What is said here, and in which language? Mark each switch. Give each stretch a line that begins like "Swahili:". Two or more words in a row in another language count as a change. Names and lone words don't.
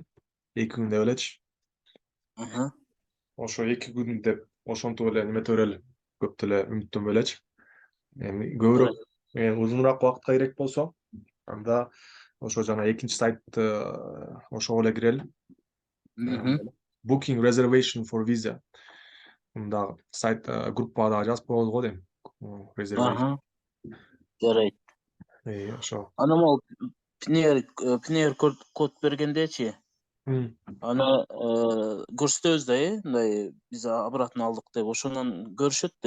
Kyrgyz: 2 күн деп элечи. Ошо 2 күн деп ошентип эле немете берели. Көп деле үмүттөнбөй элечи. Эми көбүрөөк узунураак убакыт керек болсо, анда ошо жана экинчи сайтты ошого эле кирели.
English: Booking reservation for visa.
Kyrgyz: Мында сайт группага дагы жазып коебуз го дейм. Reservation. жарайт. Ошо. Анан ал пнр код бергендечи. Аны көрсөтөбүз да, мындай биз обратно алдык деп, ошондон көрүшөт да.